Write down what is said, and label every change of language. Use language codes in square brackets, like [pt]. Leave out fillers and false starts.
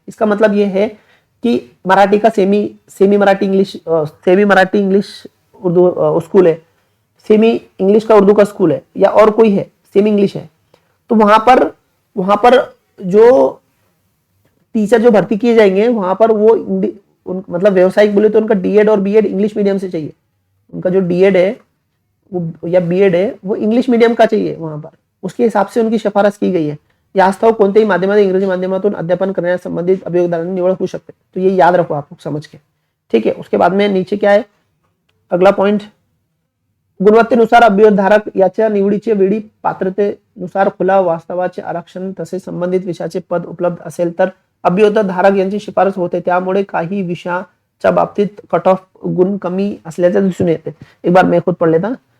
[hi] इसका मतलब ये है कि मराठी का semi Marathi English Urdu school है, सेमी इंग्लिश का उर्दू का स्कूल है, या और कोई है सेमी इंग्लिश है, तो वहां पर जो टीचर जो भर्ती किए जाएंगे वहां पर वो मतलब व्यवसायिक बोले तो उनका डीएड और बीएड इंग्लिश मीडियम से चाहिए। उनका जो डीएड है वो या बीएड है वो इंग्लिश मीडियम का चाहिए वहां पर, उसके हिसाब से उनकी शिफारस की गई है। [mr] यास्तव कोणत्याही माध्यमातून इंग्रजी माध्यमातून अध्यापन करण्यास संबंधित अभियोगदारांनी निवड होऊ शकते। [hi] तो ये याद रखो आप लोग समझ के, ठीक है। उसके बाद में नीचे क्या है, अगला पॉइंट, [mr] गुणवत्तेनुसार अभियोगधारक याच्या निवडीचे वेळी पात्रतेनुसार खुला वास्तवाचे आरक्षण तसेच संबंधित विषयाचे पद उपलब्ध असेल तर अभियोगधारक यांची शिफारस होते। त्यामुळे काही विषयाच्या बाबतीत कट ऑफ गुण कमी असल्याचे दिसून येते। [hi] एक बार मैं खुद पढ़ लेता।